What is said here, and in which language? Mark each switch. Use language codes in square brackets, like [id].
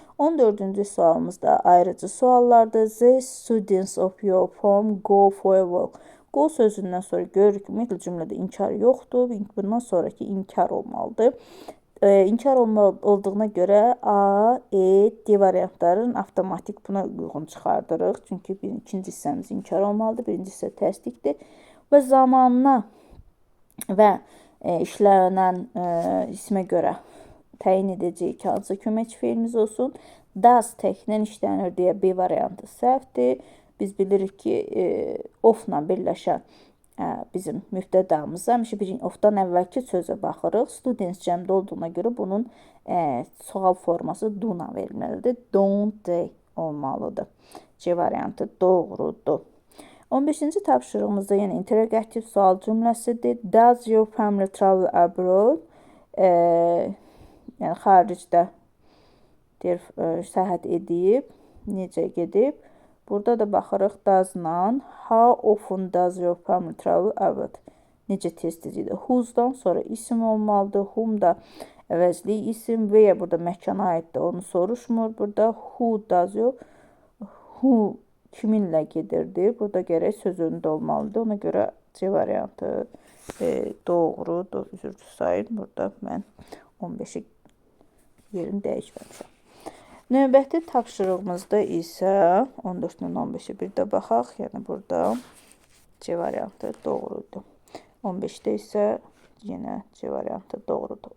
[az] 14-cü sualımızda ayrıcı suallardır. [en] The students of your form go for a walk. [az] Go sözündən sonra görürük ki, ümumiyyətlə cümlədə inkar yoxdur. Bundan sonraki inkar olmalıdır. İnkar olduğuna görə A, E, D variantların avtomatik buna uyğun çıxardırıq. Çünki ikinci hissəmiz inkar olmalıdır. Birinci hissə təsdiqdir. Və zamanına və işlənən ismə görə təyin edəcəyik ki, hansı köməkçi feilimiz olsun. Does təklə işlənir deyə B variantı səhvdir. Biz bilirik ki, of-la birləşən bizim mübtədamızda həmişə of-dan əvvəlki sözə baxırıq. Students cəmdə olduğuna görə bunun sual forması do-la verilməlidir. [en] Don't they [az] olmalıdır. C variantı doğrudur. 15-ci tapşırığımızda yenə interrogativ sual cümləsidir. [en] Does your family travel abroad? [az] Yəni xaricdə səyahət edib, necə gedib? Burada da baxırıq does-la. [en] How often does your family travel abroad? [az] Necə tez-tez edir? Whose-dan sonra isim olmalıdır. Whom da əvəzli isim və ya burada məkana aiddir, onu soruşmur. Burada who does yox, who kiminlə gedirdi. Burada gərək söz önündə olmalıdır. Ona görə C variantı doğrudur. Üzr sayın. Burada mən 15-i yerini dəyişməmişəm. Növbəti tapşırığımızda isə 14-dən 15-ə bir də baxaq. Yəni burada C variantı doğrudur. 15-də isə yenə C variantı doğrudur.